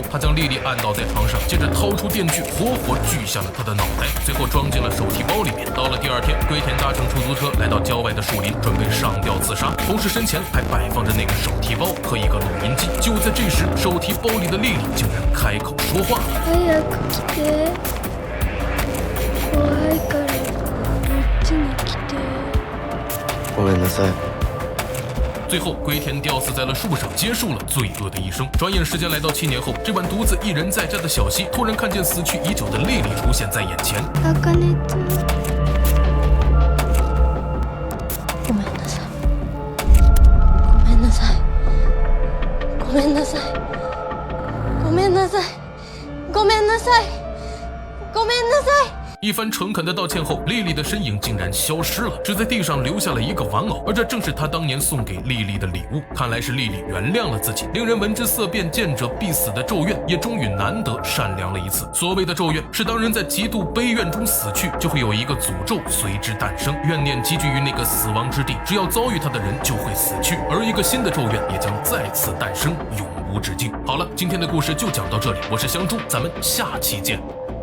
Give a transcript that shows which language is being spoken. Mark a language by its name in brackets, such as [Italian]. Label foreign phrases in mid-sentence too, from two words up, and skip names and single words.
[Chinese] 他将莉莉按倒在床上，接着掏出电锯，活活锯下了她的脑袋，最后装进了手提包里面。到了第2天，龟田搭乘出租车来到郊外的树林，准备上吊自杀，同时身前还摆放着那个手提包和一个录音机。就在这时，手提包里的莉莉竟然开口说话了。 [Japanese] 早く来て。怖いからこっちに来て。ごめんなさい。 [Chinese] 最后，龟田吊死在了树上，结束了罪恶的一生。转眼时间来到7年后，这晚独自一人在家的小西突然看见死去已久的莉莉出现在眼前。 [Japanese] あかねちゃん。ごめんなさい。ごめんなさい。ごめんなさい。ごめんなさい。ごめんなさい。ごめんなさい。 [Chinese] 一番诚恳的道歉后，莉莉的身影竟然消失了，只在地上留下了一个玩偶，而这正是他当年送给莉莉的礼物。看来是莉莉原谅了自己。令人闻之色变，见者必死的咒怨，也终于难得善良了一次。所谓的咒怨，是当人在极度悲怨中死去，就会有一个诅咒随之诞生，怨念积聚于那个死亡之地，只要遭遇它的人就会死去，而一个新的咒怨也将再次诞生，永无止境。好了，今天的故事就讲到这里，我是香猪，咱们下期见。